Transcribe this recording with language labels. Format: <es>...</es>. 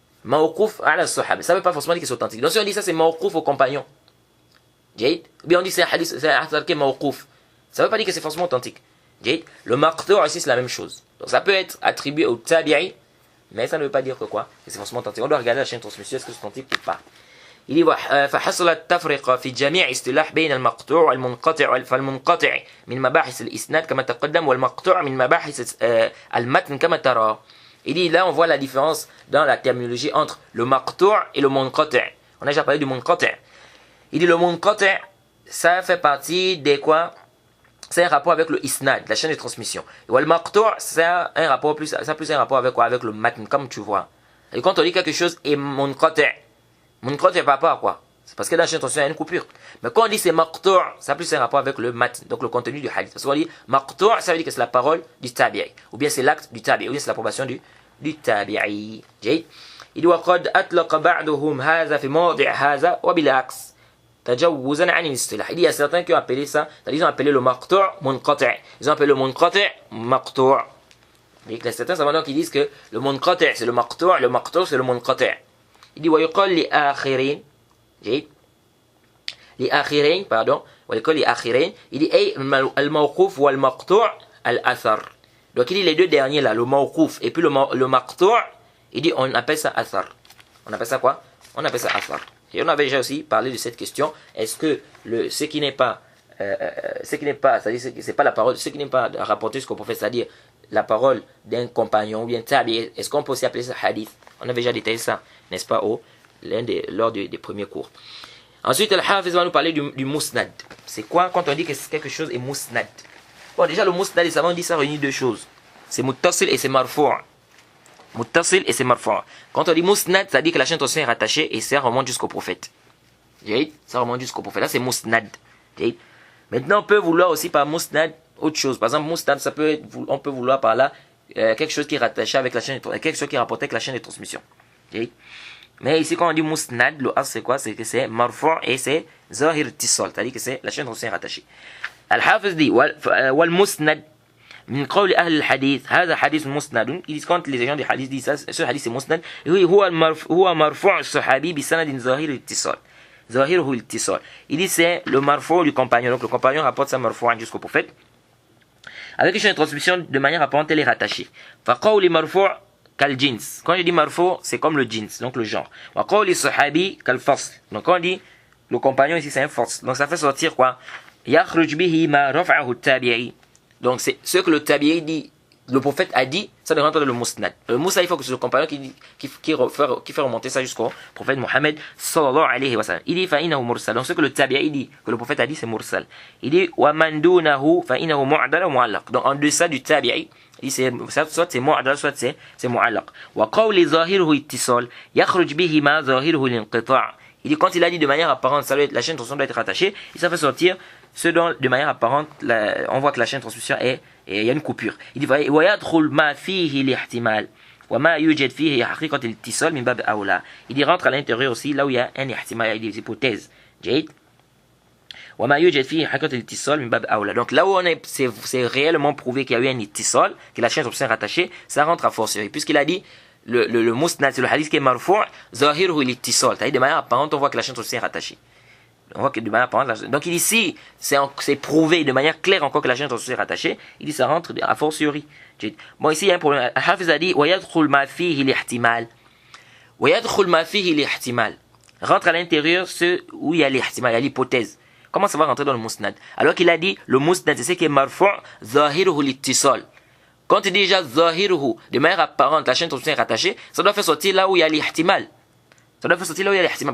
<ar>Mawqouf ala sahaba.</ar> <fr>Ça ne veut pas forcément dire que c'est authentique. Donc si on dit ça, c'est mawqouf au compagnon. Jayid. Ou bien on dit c'est un hadith, c'est un hadith mawqouf. Ça ne veut pas dire que c'est forcément authentique. Jayid. Le maqtu' ici, c'est la même chose. Donc ça peut être attribué au tabi'i, mais ça ne veut pas dire que quoi, que c'est forcément authentique. On doit regarder la chaîne de transmission, est-ce que c'est authentique ou pas. Il dit</fr> <ar>فحصل التفرقة في جميع اصطلاح بين المقطوع والمنقطع فالمنقطع من مباحث الإسناد كما تقدم والمقطوع من مباحث المتن كما ترى.</ar> <fr>Il dit là on voit la différence dans la terminologie entre le maqtu' et le munqati'. On a déjà parlé du munqati'. Il dit le munqati' ça fait partie des quoi? C'est un rapport avec le isnad, la chaîne de transmission. Et le maqtu' c'est un rapport plus, ça plus un rapport avec quoi? Avec le matn, comme tu vois. Et quand on dit quelque chose est munqati', munqati' par rapport à quoi? C'est parce que dans la chaîne de transmission il y a une coupure. Mais quand on dit c'est maqtu', ça a plus un rapport avec le matn, donc le contenu du hadith. Parce qu'on dit maqtu', ça veut dire que c'est la parole du tabi'i, ou bien c'est l'acte du tabi'i, ou bien c'est l'approbation du tabi'i. Il dit</fr> <ar>وقد أطلق بعضهم هذا في موضع هذا وبالعكس.</ar> <fr>Il y a certains qui ont appelé ça, c'est-à-dire ils ont appelé le maqtu' munqati', ils ont appelé le munqati' maqtu'. Il y a certains savants qui disent que le munqati' c'est le maqtu' c'est le munqati'. Il dit</fr> <ar>ويقال لآخرين, لآخرين</ar> <fr>pardon,</fr> <ar>ويقال لآخرين,</ar> <fr>il dit</fr> <ar>أي الموقوف والمقطوع الأثر.</ar> <fr>Donc il dit les deux derniers là, le mawqouf et puis le maqtu', il dit on appelle ça athar. On appelle ça quoi? On appelle ça athar. Et on avait déjà aussi parlé de cette question. Est-ce que ce qui n'est pas, c'est-à-dire c'est pas la parole, ce qui n'est pas rapporté jusqu'au prophète, c'est-à-dire la parole d'un compagnon ou bien tabi, est-ce qu'on peut aussi appeler ça hadith? On avait déjà détaillé ça, n'est-ce pas, lors des premiers cours. Ensuite, Al-Hafiz va nous parler du musnad. C'est quoi quand on dit que quelque chose est musnad? Bon, déjà le musnad, les savants disent ça réunit deux choses. C'est muttasil et c'est marfu'. Muttasil et c'est marfu'. Quand on dit musnad, ça dit que la chaîne de transmission est rattachée et ça remonte jusqu'au prophète. Ça remonte jusqu'au prophète. Là, c'est musnad. Maintenant, on peut vouloir aussi par musnad autre chose. Par exemple, musnad, on peut vouloir par là quelque chose qui est rattaché avec la chaîne de transmission, quelque chose qui est rapporté avec la chaîne de transmission. Mais ici, quand on dit musnad, le as c'est quoi? C'est que c'est marfu' et c'est zahir ittisal, c'est-à-dire que c'est la chaîne de transmission est rattachée. Al-Hafiz dit</fr> <ar>والمسند من قول أهل الحديث هذا حديث مسند.</ar> <fr>Ils disent quand les gens des hadiths disent ça, ce hadith c'est musnad.</fr> <ar>هو مرفوع الصحابي بسند ظاهر الاتصال. ظاهره الاتصال.</ar> <fr>Il dit c'est le marfu' du compagnon. Donc le compagnon rapporte sa marfu' jusqu'au prophète. Avec une chaîne de transmission de manière apparente, elle est rattachée.</fr> <ar>فقول مرفوع كالجنس.</ar> <fr>Quand je dis marfu' c'est comme le jins, donc le genre.</fr> <ar>وقول الصحابي كالفصل.</ar> <fr>Donc quand on dit le compagnon ici c'est un force. Donc ça fait sortir quoi?</fr> <ar>يخرج به ما رفعه التابعي.</ar> <fr>Donc c'est ce que le tabi'i dit, le prophète a dit, ça doit rentrer dans le musnad. Le musnad, il faut que c'est le compagnon qui fait remonter ça jusqu'au prophète Mohammed sallallahu alayhi wa sallam. Il dit</fr> <ar>فإنه</ar> <fr>mursal. Donc ce que le tabi'i dit, que le prophète a dit, c'est mursal. Il dit</fr> <ar>ومن دونه فإنه معدل ومعلق.</ar> <fr>Donc en deçà du tabi'i, il dit soit c'est mu'adal, soit c'est mu'allaq.</fr> <ar>وقول ظاهره اتصال يخرج به ما ظاهره الانقطاع.</ar> <fr>Il dit quand il a dit de manière apparente, ça doit être, la chaîne de transmission doit être rattachée, et ça fait sortir ce dont de manière apparente, on voit que la chaîne de transmission il y a une coupure. Il dit</fr> <ar>ويدخل ما فيه الاحتمال وما يوجد فيه حقيقة الاتصال من باب أولى.</ar> <fr>Il dit rentre à l'intérieur aussi là où il y a un ihtimal, il y a des hypothèses.</fr> <ar>جيد. وما يوجد فيه حقيقة الاتصال من باب أولى.</ar> <fr>Donc là où c'est réellement prouvé qu'il y a eu un ittisal, que la chaîne de transmission est rattachée, ça rentre à fortiori, puisqu'il a dit le musnad, c'est le hadith qui est marfu' zahiruhu l'ittisal, c'est-à-dire de manière apparente on voit que la chaîne de transmission est rattachée. On voit que de manière apparente, donc il dit si c'est prouvé de manière claire encore que la chaîne de transmission est rattachée, il dit ça rentre à fortiori. Bon ici il y a un problème. Hafiz a dit</fr> <ar>ويدخل ما فيه الاحتمال. ويدخل ما فيه الاحتمال.</ar> <fr>Rentre à l'intérieur ce où il y a l'ihtimal, il y a l'hypothèse. Comment ça va rentrer dans le musnad? Alors qu'il a dit le musnad c'est ce qui est marfu' zahiruhu l'ittisal. Quand il dit déjà zahiruhu, de manière apparente, la chaîne de transmission est rattachée, ça doit faire sortir là où il y a l'ihtimal. Ça doit faire sortir là où il y a l'ihtimal.</fr>